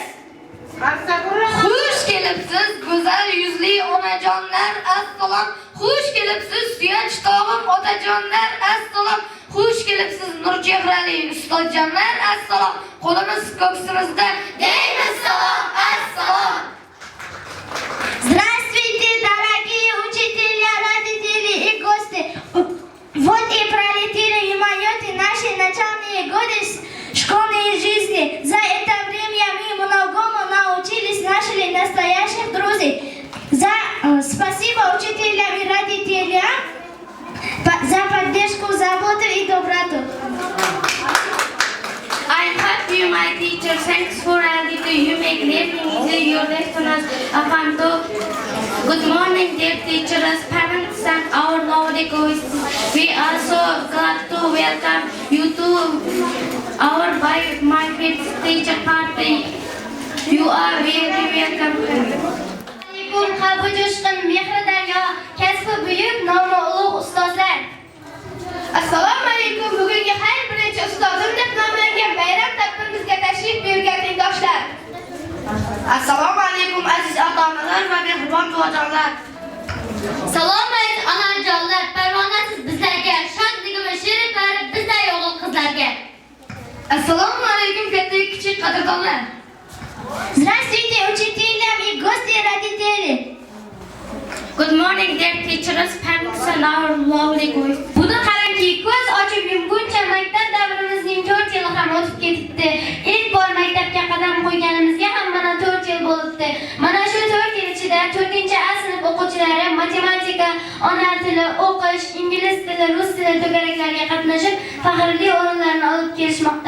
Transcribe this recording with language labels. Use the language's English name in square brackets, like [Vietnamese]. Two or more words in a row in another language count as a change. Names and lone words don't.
[Uzbek] Xush kelibsiz go'zal yuzli onajonlar, assalom. Xush kelibsiz suyanch tog'im otajonlar, assalom. Xush kelibsiz nurchehrali ustozjonlar, assalom. Qo'limiz ko'ksimizda deymiz salom, assalom. [Russian] Здравствуйте, дорогие учителя, родители и гости. Вот и пролетели мимо наши начальные годы школьной жизни. За это время мы многому научились, нашли настоящих друзей. Спасибо учителям и родителям за поддержку, заботу и доброту. [English] I'm happy, my teacher. Thanks for everything. You make learning easy. Your lessons are Good morning, dear teachers, parents, and our lovely guests. We are so glad to welcome you to our my fifth teacher party. You are very welcome. [Uzbek] Qalbi jo'shqin, mehri daryo, kasbi buyuk, nomi ulug' ustozlar. Assalomu alaykum. Bugungi har birinchi ustozim deb nomlangan bayram tadbirimizga tashrif buyurgan tengdoshlar. Assalomu alaykum aziz ota-onalar va mehribon buvajonlar. Salom aziz onajonlar, parvonasiz bizlarga, shodligimiz sheriflari bizday o'g'il qizlarga. Assalomu alaykum katta kichik qadrdonlar. [Russian] Здравствуйте, учителя и гости, родители. [English] Good morning, dear teachers, parents, and our lovely guests. [Uzbek] Buni qarangki, ko'z ochib yumguncha maktab davrimizning 4 yili ham o'tib ketibdi. Ilk bor maktabga qadam qo'yganimizga ham mana 4 yil bo'libdi. Mana shu 4 yil ichida 4-A sinf o'quvchilari matematika, ona tili, o'qish, ingliz tili, rus tili to'garaklarga qatnashib, faxrli o'rinlarni olib kelishmoqda.